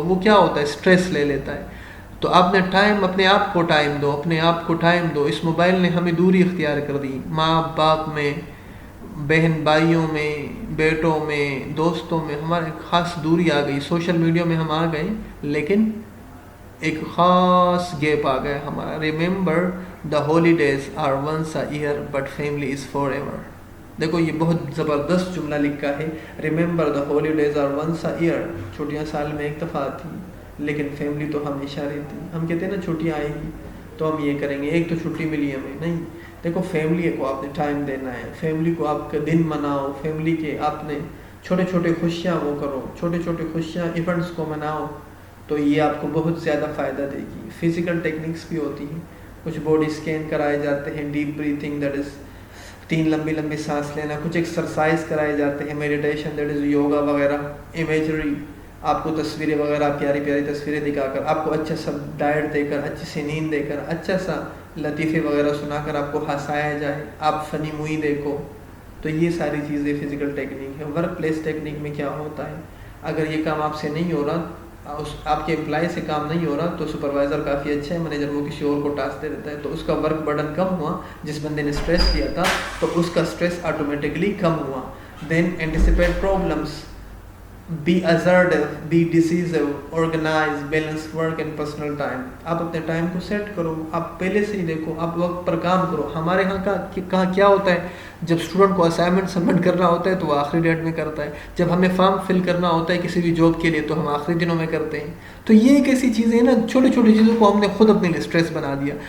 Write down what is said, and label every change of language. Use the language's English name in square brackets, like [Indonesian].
[Urdu] وہ کیا ہوتا ہے، سٹریس لے لیتا ہے. تو آپ نے ٹائم، اپنے آپ کو ٹائم دو، اپنے آپ کو ٹائم دو. اس موبائل نے ہمیں دوری اختیار کر دی، ماں باپ میں، بہن بھائیوں میں، بیٹوں میں، دوستوں میں ہمارے خاص دوری آ گئی. سوشل میڈیا میں ہم آ گئے، لیکن ایک خاص گیپ آ گیا ہمارا. [English] Remember the holidays are once a year but family is forever ایور. [Urdu] دیکھو یہ بہت زبردست جملہ لکھا ہے. [English] Remember the holidays are once a year. [Urdu] چھٹیاں سال میں ایک دفعہ آتی ہیں، لیکن فیملی تو ہمیشہ رہتی. ہم کہتے ہیں نا چھٹیاں آئیں گی تو ہم یہ کریں گے، ایک تو چھٹی ملی ہمیں نہیں. دیکھو فیملی کو آپ نے ٹائم دینا ہے، فیملی کو آپ کا دن مناؤ، فیملی کے آپ نے چھوٹے چھوٹے خوشیاں وہ کرو، چھوٹے چھوٹے خوشیاں ایونٹس کو مناؤ، تو یہ آپ کو بہت زیادہ فائدہ دے گی. فزیکل ٹیکنیکس بھی ہوتی ہیں، کچھ باڈی اسکین کرائے جاتے ہیں، ڈیپ بریتھنگ دیٹ از 3 لمبی لمبی سانس لینا، کچھ ایکسرسائز کرائے جاتے ہیں، میڈیٹیشن دیٹ از یوگا وغیرہ، امیجری آپ کو تصویریں وغیرہ پیاری پیاری تصویریں دکھا کر، آپ کو اچھا سا ڈائٹ دے کر، اچھی سی نیند دے کر، اچھا سا لطیفے وغیرہ سنا کر آپ کو ہنسایا جائے، آپ فنی مووی دیکھو. تو یہ ساری چیزیں فزیکل ٹیکنیک ہے. ورک پلیس ٹیکنیک میں کیا ہوتا ہے، اگر یہ کام آپ سے نہیں ہو رہا، آپ کے امپلائی سے کام نہیں ہو رہا، تو سپروائزر کافی اچھا ہے، مینیجر وہ کسی اور کو ٹاسک دے دیتا ہے، تو اس کا ورک برڈن کم ہوا. جس بندے نے اسٹریس کیا تھا تو اس کا اسٹریس آٹومیٹکلی کم ہوا. [English] Then anticipate problems, be assertive, be decisive, organize, balance work and personal time. [Urdu] آپ اپنے ٹائم کو سیٹ کرو، آپ پہلے سے ہی دیکھو، آپ وقت پر کام کرو. ہمارے کہاں کیا ہوتا ہے، جب اسٹوڈنٹ کو اسائنمنٹ سبمٹ کرنا ہوتا ہے تو وہ آخری ڈیٹ میں کرتا ہے، جب ہمیں فارم فل کرنا ہوتا ہے کسی بھی جاب کے لیے تو ہم آخری دنوں میں کرتے ہیں. تو یہ ایک ایسی چیزیں ہیں نا، چھوٹی چھوٹی چیزوں کو ہم نے خود اپنے لیے اسٹریس بنا دیا.